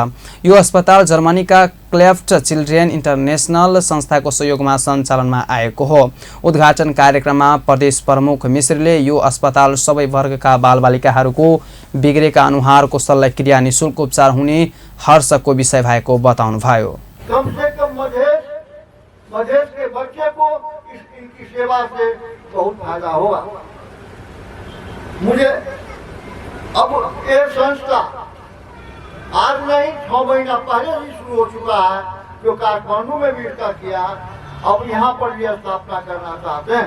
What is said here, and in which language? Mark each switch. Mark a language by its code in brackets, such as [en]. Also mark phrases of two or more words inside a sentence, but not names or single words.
[ne] यो अस्पताल जर्मनीका क्लेफ्ट चिल्ड्रेन इन्टरनेशनल संस्थाको सहयोगमा सञ्चालनमा आएको हो। उद्घाटन कार्यक्रममा प्रदेश प्रमुख मिश्रले यो अस्पताल सबै वर्गका बालबालिकाहरूको बिग्रेका अनुहारको शल्यक्रिया निशुल्क उपचार हुने हर्षको विषय भएको बताउनुभयो। [hi] कम से कम मधेश के बच्चे को इनकी सेवा से बहुत फायदा होगा। मुझे अब ये संस्था आज नहीं 6 महीना पहले ही शुरू हो चुका है, जो काठमांडू में भी इसका किया, अब यहाँ पर भी स्थापना करना चाहते हैं।